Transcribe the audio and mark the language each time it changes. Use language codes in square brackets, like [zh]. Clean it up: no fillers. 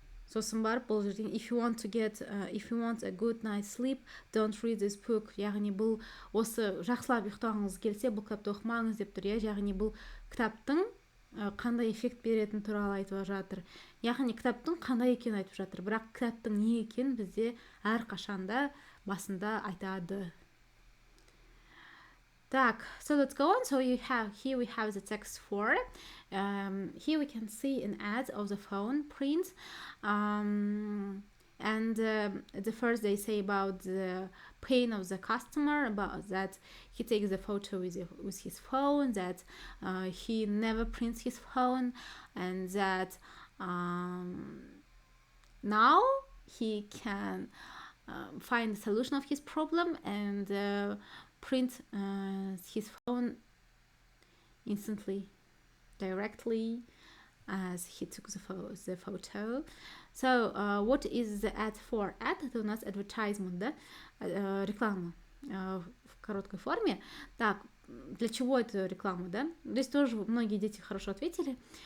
[kk] Сосын барып бұл жерден [en] if you want a good night's sleep, don't read this book. [kk] Яғни бұл осы жақсылап ұйықтағыңыз келсе, бұл кітапты оқымаңыз деп тұр, иә. Яғни бұл кітаптың қандай эффект беретіні туралы айтып жатыр. Яғни кітаптың қандай екенін айтып жатыр. Бірақ кітаптың не екенін бізде әрқашанда басында айтады. [ru] Так, [en] so let's go on. So here we have the text 4. Here we can see an ad of the phone print. And the first they say about the pain of the customer, about that he takes the photo with his phone, that he never prints his phone, and that now he can find the solution of his problem and print his phone instantly, directly, as he took the photo. So what is the ad for? [ru] Ad — это у нас advertisement, да? Реклама в короткой форме. Так, для чего это реклама, да? Здесь тоже многие дети хорошо ответили.